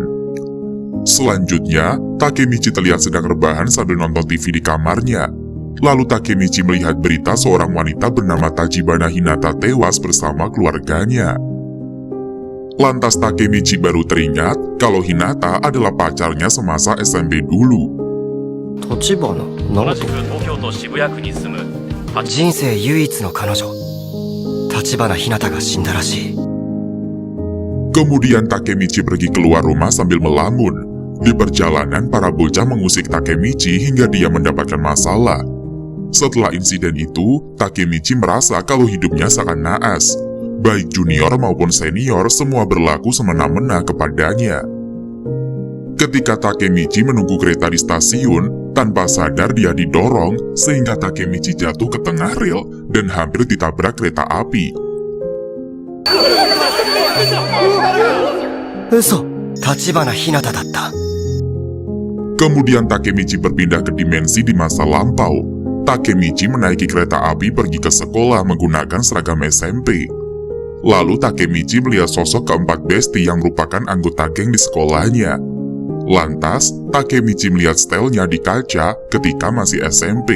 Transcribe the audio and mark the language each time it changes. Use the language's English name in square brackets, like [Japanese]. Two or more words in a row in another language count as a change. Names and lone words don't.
[Indonesian] Selanjutnya, Takemichi terlihat sedang rebahan sambil nonton TV di kamarnya. Lalu Takemichi melihat berita seorang wanita bernama Tachibana Hinata tewas bersama keluarganya. Lantas Takemichi baru teringat kalau Hinata adalah pacarnya semasa SMP dulu. [Japanese] 立花同じ直く東京都渋谷区に住む人人生唯一の彼女立花ひなたが死んだらしい [Indonesian] Kemudian Takemichi pergi keluar rumah sambil melamun. Di perjalanan, para bocah mengusik Takemichi hingga dia mendapatkan masalah. Setelah insiden itu, Takemichi merasa kalau hidupnya sangat naas. Baik junior maupun senior, semua berlaku semena-mena kepadanya. Ketika Takemichi menunggu kereta di stasiun, tanpa sadar dia didorong sehingga Takemichi jatuh ke tengah rel dan hampir ditabrak kereta api. [Japanese] 嘘立花ひなただった [Indonesian] Kemudian Takemichi berpindah ke dimensi di masa lampau. Takemichi menaiki kereta api pergi ke sekolah menggunakan seragam SMP. Lalu Takemichi melihat sosok keempat besti yang merupakan anggota geng di sekolahnya. Lantas, Takemichi melihat stylenya di kaca ketika masih SMP.